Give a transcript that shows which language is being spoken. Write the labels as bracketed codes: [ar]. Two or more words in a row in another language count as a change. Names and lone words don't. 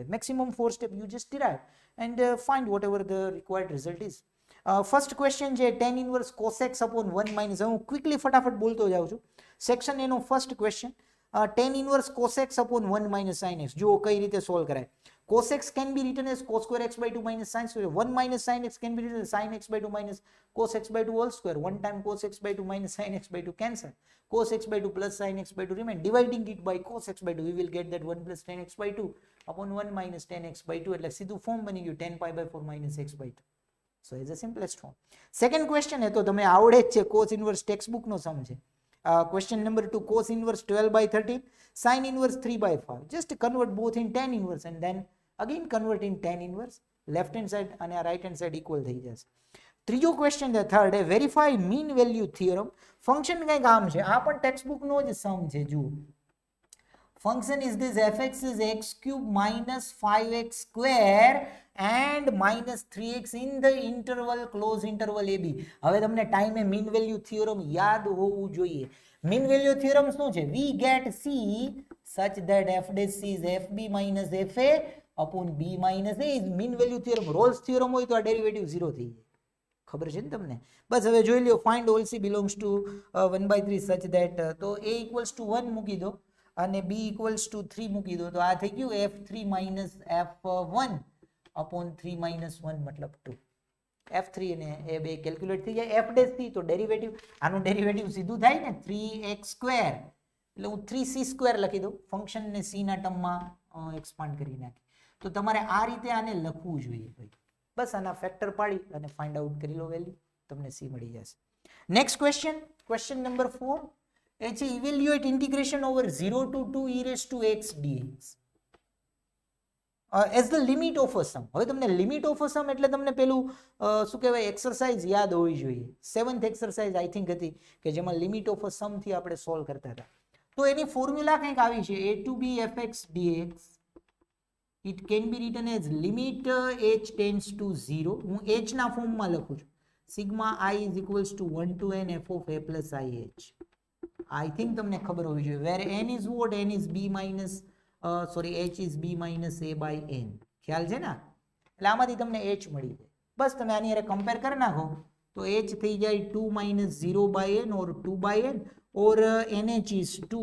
[en] maximum 4 step you just derive and find whatever the required result is. first question છે tan ઇન્વર્સ cos x upon 1 minus. [gu] હું ક્વિકલી ફટાફટ બોલતો જાઉં છું. સેક્શન એનો [en] first question tan inverse cos x upon 1 minus sin x. [gu] જુઓ કઈ રીતે સોલ્વ કરાય. [en] cos x can be written as cos square x by 2 minus sin square. 1 minus sin x can be written as sin x by 2 minus cos x by 2 whole square. 1 time cos x by 2 minus sin x by 2 cancel. Cos x by 2 plus sin x by 2 remain. Dividing it by cos x by 2 we will get that 1 plus tan x by 2 upon 1 minus tan x by 2 [gu] એટલે સીધું ફોર્મ બની ગયું [en] tan pi by 4 minus x by 2. So is the simplest form. Second question [hi] है तो [gu] તમે આવડે જ છે, [en] cos inverse textbook [gu] નો સમ છે. [en] Question number 2, cos inverse 12 by 13 sin inverse 3 by 5. Just convert both in tan inverse and then again convert in tan inverse. Left hand side અને right hand side equal [gu] થઈ જશે. ત્રીજો ક્વેશ્ચન છે થર્ડ એ [en] verify mean value theorem. [gu] ફંક્શન કઈ કામ છે, આ પણ ટેક્સ્ટબુક નો જ સમ છે. [en] જુઓ function is this fx is x cube minus 5x square and minus 3x in the interval close interval ab. [gu] હવે તમને ટાઈમે [en] mean value theorem [gu] યાદ હોવું જોઈએ. [en] mean value theorem [gu] શું છે? [en] we get c such that f dash c is fb minus fa upon b minus a is mean value theorem. [gu] રોલ્સ થિયરમ હોય તો આ ડેરિવેટિવ 0 થઈ જાય. ખબર છે ને તમને? બસ હવે જોઈ લ્યો. [en] find all c belongs to 1/3 such that તો a equals to 1 [gu] મૂકી દો અને [en] b equals to 3 [gu] મૂકી દો તો આ થઈ ગયું [en] f3 minus f1 upon 3 minus 1 મતલબ 2. [gu] f3 અને એ બે કેલ્ક્યુલેટ થઈ જાય. [en] f dash c [gu] તો ડેરિવેટિવ, આનું ડેરિવેટિવ સીધું થાય ને 3x સ્ક્વેર એટલે હું 3c સ્ક્વેર લખી દઉં. ફંક્શનને c ના ટર્મમાં એક્સપાન્ડ કરી નાખી. તો તમારે આ રીતે આને લખવું જોઈએ ભાઈ. બસ આના ફેક્ટર પાડી અને [en] find out [gu] કરી લો વેલ્યુ, તમને c મળી જશે. [en] next question, question number 4 [gu] એ છે [en] evaluate integration over 0 to 2 e raised to x dx as the limit of a sum. [gu] હવે તમને [en] limit of a sum [gu] એટલે તમને પેલું શું કહેવાય એક્સરસાઇઝ યાદ હોવી જોઈએ. 7th એક્સરસાઇઝ [en] I think [gu] હતી કે જેમાં [en] limit of a sum [gu] થી આપણે સોલ્વ કરતા હતા. તો એની ફોર્મ્યુલા કંઈક આવી છે [en] a to b fx dx. It can be written as limit h tends to 0. [gu] હું h ના ફોર્મમાં લખું છું. [en] sigma I is equals to 1 to n f of a plus ih. I think [gu] તમને ખબર હોવી જોઈએ. [en] where n is what? n is b minus h is b minus a by n. [gu] ખ્યાલ છે ને? એટલે આમાંથી તમને h મળી જાય. બસ તમે આની હારે કમ્પેર કરી નાખો તો h થઈ જાય [en] 2 minus 0 by n or 2 by n or nh is 2.